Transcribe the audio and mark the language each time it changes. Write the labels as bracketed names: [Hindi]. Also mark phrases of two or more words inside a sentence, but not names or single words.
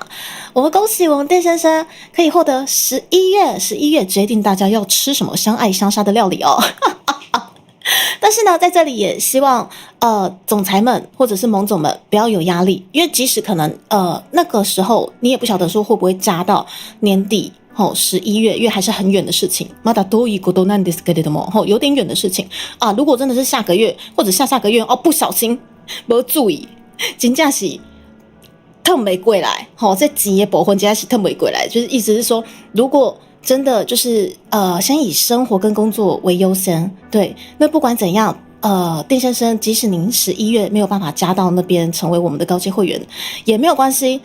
[Chinese] 我们恭喜我们店先生可以获得11月决定大家要吃什么相爱相杀的料理哦。但是呢，在这里也希望总裁们或者是萌总们不要有压力，因为即使可能那个时候你也不晓得说会不会加到年底。11月，因为还是很远的事情， [Japanese] まだ遠いことなんですけれども， [Chinese] 有点远的事情啊。如果真的是下个月或者下个月不小心没注意，真的是腾不过来，这钱的部分真的是腾不过来，就是意思是说，如果真的就是先以生活跟工作为优先，对，那不管怎样， 电先生，即使您11月没有办法加到那边成为我们的高阶会员，也没有关系。